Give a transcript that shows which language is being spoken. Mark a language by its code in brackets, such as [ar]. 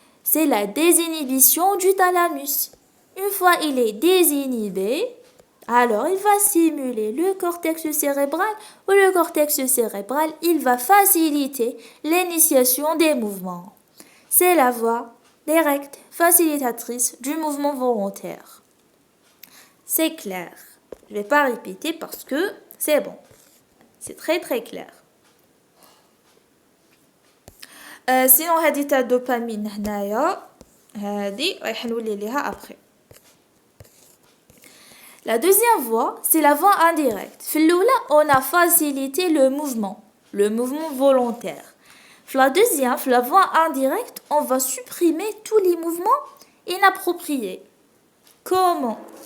[fr] C'est la désinhibition du thalamus. Une fois il est désinhibé, alors il va stimuler le cortex cérébral ou le cortex cérébral, il va faciliter l'initiation des mouvements. C'est la voie directe facilitatrice du mouvement volontaire. C'est clair. Je ne vais pas répéter parce que c'est bon. C'est très très clair. Sinon, [ar] هذه تاع الدوبامين هنايا هذه رايح نولي ليها [fr] après. La deuxième voie, c'est la voie indirecte. [ar] في الأولى, [fr] on a facilité le mouvement volontaire. La deuxième, la voie indirecte, on va supprimer tous les mouvements inappropriés. Comment?